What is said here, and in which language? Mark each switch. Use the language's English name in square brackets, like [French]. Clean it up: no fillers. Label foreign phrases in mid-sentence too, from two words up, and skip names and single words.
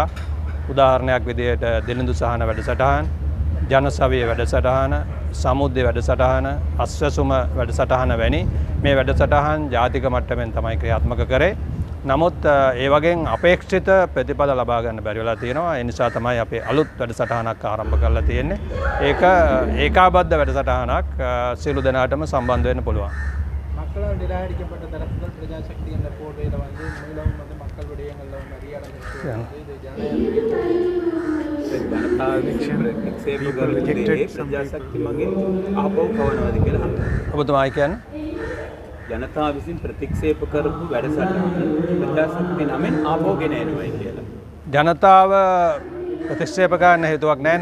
[Sinhala] උදාහරණයක් විදිහට දිළිඳු සහන වැඩසටහන, ජනසවිය වැඩසටහන, සමුද්‍ය වැඩසටහන, අස්වැසුම වැඩසටහන වැනි මේ වැඩසටහන් ජාතික මට්ටමින් තමයි ක්‍රියාත්මක කරේ. නමුත් ඒ වගේන් අපේක්ෂිත ප්‍රතිඵල ලබා ගන්න බැරි වෙලා තියෙනවා. ඒ නිසා තමයි අපි අලුත් වැඩසටහනක් ආරම්භ කරලා තියෙන්නේ. ඒක ඒකාබද්ධ වැඩසටහනක් සියලු දෙනාටම සම්බන්ධ වෙන්න පුළුවන්. [Tamil] மக்களால் நிராகரிக்கப்பட்ட தரப்புகள் பிரஜாசக்தி என்ற போர்வையில் மீளவும் மக்கள் விடயங்களில் அறியாமல் [Sinhala] ප්‍රජාශක්ති මගින් ආපහු කවනවාද කියලා ඔබතුමායි කියන්නේ ජනතාව විසින් ප්‍රතික්ෂේප කරපු වැඩසටහන ප්‍රජාශක්ති නමින් ආපහු ගෙන එනවායි කියලා. ජනතාව ප්‍රතික්ෂේප කරන්න හේතුවක් නැහැ.